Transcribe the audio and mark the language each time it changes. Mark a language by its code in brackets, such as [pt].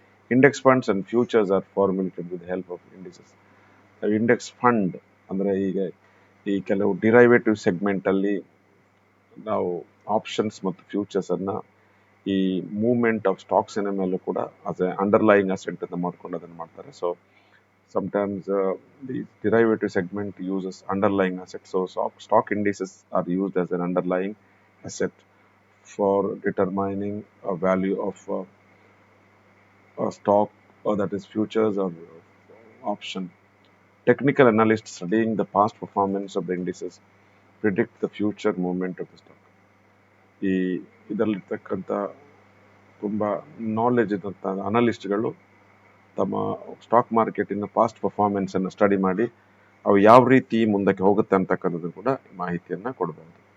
[en] Index funds and futures are formulated with help of indices. [kn] Index fund ಅಂದರೆ ಈಗ ಈ ಕೆಲವು ಡಿರೈವೇಟಿವ್ ಸೆಗ್ಮೆಂಟಲ್ಲಿ ನಾವು ಆಪ್ಷನ್ಸ್ ಮತ್ತು ಫ್ಯೂಚರ್ಸನ್ನು ಈ ಮೂವ್ಮೆಂಟ್ ಆಫ್ ಸ್ಟಾಕ್ಸಿನ ಮೇಲೂ ಕೂಡ [en] as a underlying asset [kn] ಅಂತ ಮಾಡ್ಕೊಂಡು ಅದನ್ನು ಮಾಡ್ತಾರೆ. [en] So sometimes the derivative segment uses underlying assets. So stock indices are used as an underlying asset for determining a value of a stock, or that is futures or option. Technical analysts studying the past performance of the indices predict the future movement of the stock. [kn] ಇದರಲ್ಲಿರ್ತಕ್ಕಂಥ ತುಂಬ knowledge ಇದ್ದಂಥ ಅನಲಿಸ್ಟ್ಗಳು ತಮ್ಮ stock ಮಾರ್ಕೆಟಿನ past ಪರ್ಫಾರ್ಮೆನ್ಸನ್ನು study ಮಾಡಿ ಅವು ಯಾವ ರೀತಿ ಮುಂದಕ್ಕೆ ಹೋಗುತ್ತೆ ಅಂತಕ್ಕಂಥದ್ದು ಕೂಡ ಮಾಹಿತಿಯನ್ನು ಕೊಡಬಹುದು.